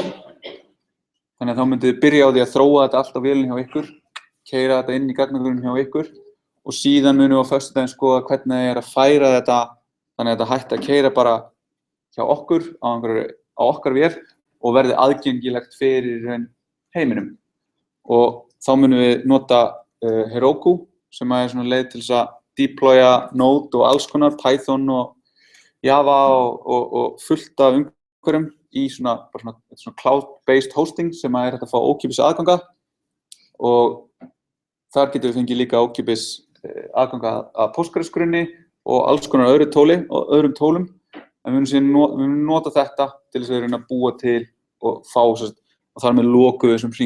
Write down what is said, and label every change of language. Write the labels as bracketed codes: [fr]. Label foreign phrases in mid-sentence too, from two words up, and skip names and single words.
[is] Þannig að þá myndið þið byrja á því að þróa þetta allt á vélinni hjá ykkur, keyra þetta inn í gagnagrunn hjá ykkur og síðan munum við á föstudaginn skoða hvernig það er að færa þetta þannig að þetta hætti að keyra bara hjá okkur á okkar vél og verði aðgengilegt fyrir heiminum. Og þá munum við nota Heroku sem svona leið til þess að deploya Node og alls konar, Python og Java og fullt af umhverfum í svona [en] cloud-based hosting [is] sem hægt að fá ókeypis aðganga og þar getum við fengið líka ókeypis aðganga að Postgres-grunni og alls konar öðrum tólum en við munum nota þetta til þess að reyna að búa til og fá og þar með lokuðu þessum hring.